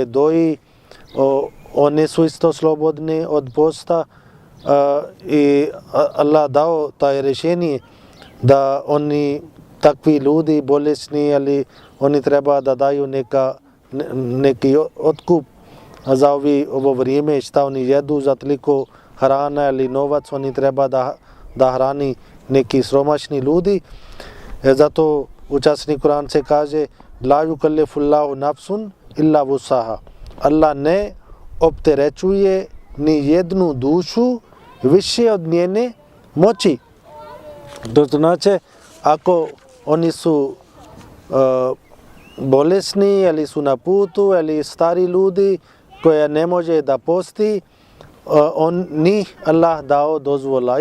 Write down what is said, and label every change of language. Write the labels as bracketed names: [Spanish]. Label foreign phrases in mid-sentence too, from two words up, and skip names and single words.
[Bosnian] doji, one su isto slobodne od posta i Allah dao taj rješenje da oni takvi ljudi bolesni, ali oni treba da daju neki otkup za ovo vrijeme šta oni jedu, za toliko hrana ili novac, oni treba da hrani neki sromašni ljudi. Zato u časni Kur'an se kaže [Arabic] لا يكلف الله نفسا إلا وسعها. [Bosnian] Allah ne opterećuje ni jednu dušu više od njene moći. To znači, ako oni su bolesni ili su na putu ili stari ljudi koja ne može da posti, njih Allah dao dozvola.